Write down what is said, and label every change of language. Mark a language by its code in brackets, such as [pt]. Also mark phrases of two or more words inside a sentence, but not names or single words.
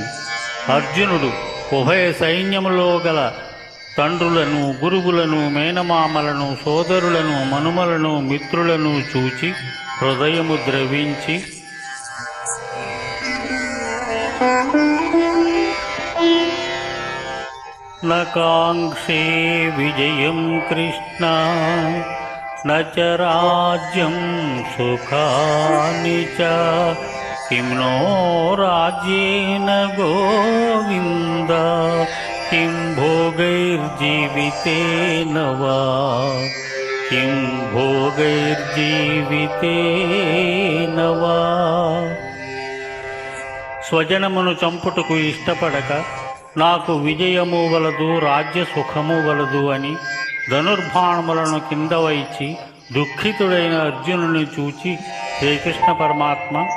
[te] అర్జునుడు ఉభయ సైన్యములో గల తండ్రులను, గురువులను, మేనమామలను, సోదరులను, మనుమలను, మిత్రులను చూచి హృదయము ద్రవించి, [sa] నకాంక్షే విజయం కృష్ణ न च राज्यं सुखानि च किं नो राज्येन गोविन्द किं भोगैर्जीवितेन वा किं भोगैर्जीवितेन वा। [te] స్వజనమును చంపుటకు ఇష్టపడక నాకు విజయము వలదు, రాజ్య సుఖము వలదు అని ధనుర్బాణములను కింద వైచి దుఃఖితుడైన అర్జునుని చూచి శ్రీకృష్ణ పరమాత్మ,